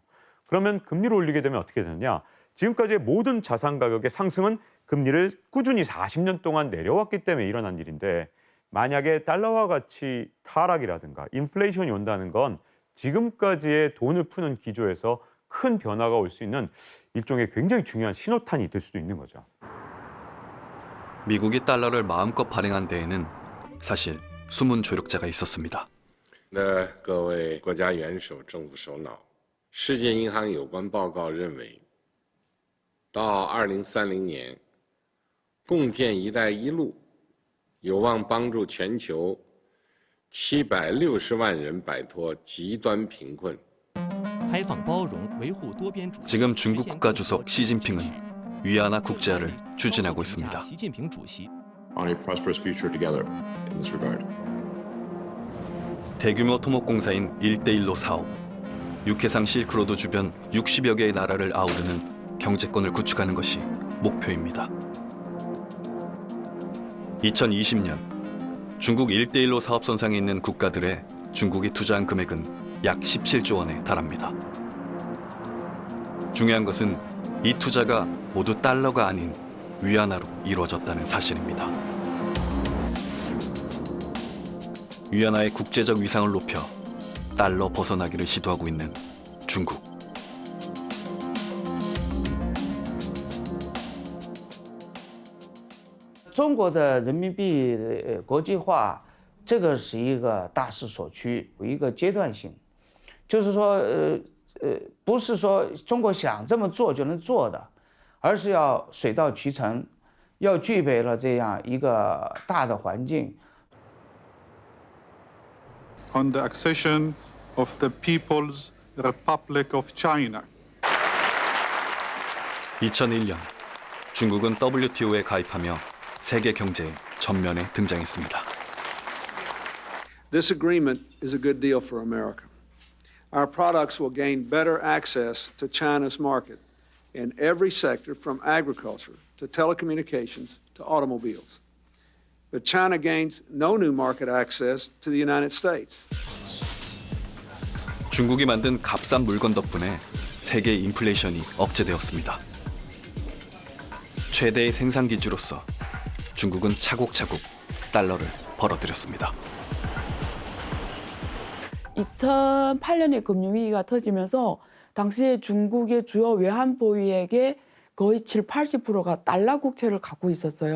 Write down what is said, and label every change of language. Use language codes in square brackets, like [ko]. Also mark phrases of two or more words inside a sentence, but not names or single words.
[ko] 그러면 금리를 올리게 되면 어떻게 되느냐? 지금까지의 모든 자산 가격의 상승은 금리를 꾸준히 40년 동안 내려왔기 때문에 일어난 일인데 만약에 달러화 가치 타락이라든가 인플레이션이 온다는 건 지금까지의 돈을 푸는 기조에서 큰 변화가 올 수 있는 일종의 굉장히 중요한 신호탄이 될 수도 있는 거죠. 미국이 달러를 마음껏 발행한 데에는 사실 숨은 조력자가 있었습니다. [zh] 的各位国家元首、政府首脑，世界银行有关报告认为，到2030年，共建“一带一路”有望帮助全球760万人摆脱极端贫困。 [ko] 지금 중국 국가주석 시진핑은 위안화 국제화를 추진하고 있습니다. [en] On a prosperous future together in this regard. [ko] 대규모 토목공사인 1대1로 사업, 육해상 실크로드 주변 60여 개의 나라를 아우르는 경제권을 구축하는 것이 목표입니다. 2020년 중국 1대1로 사업선상에 있는 국가들의 중국이 투자한 금액은 약 17조 원에 달합니다. 중요한 것은 이 투자가 모두 달러가 아닌 위안화로 이루어졌다는 사실입니다. 위안화의 국제적 위상을 높여 달러 벗어나기를 시도하고 있는 중국. [zh] 中国的人民币国际化，这个是一个大势所趋，一个阶段性，就是说，不是说中国想这么做就能做的，而是要水到渠成，要具备了这样一个大的环境。 [en] On the accession of the People's Republic of China. [ko] 2001년 중국은 WTO에 가입하며 세계 경제의 전면에 등장했습니다. [en] This agreement is a good deal for America. Our products will gain better access to China's market in every sector from agriculture to telecommunications to automobiles. But China gains no new market access to the United States. [ko] 중국이 만든 값싼 물건 덕분에 세계 인플레이션이 억제되었습니다. 최대의 생산 기지로서 중국은 차곡차곡 달러를 벌어들였습니다. 2008년에 금융위기가 터지면서 당시에 중국의 주요 외환 보유액의 거의 70~80%가 달러 국채를 갖고 있었어요.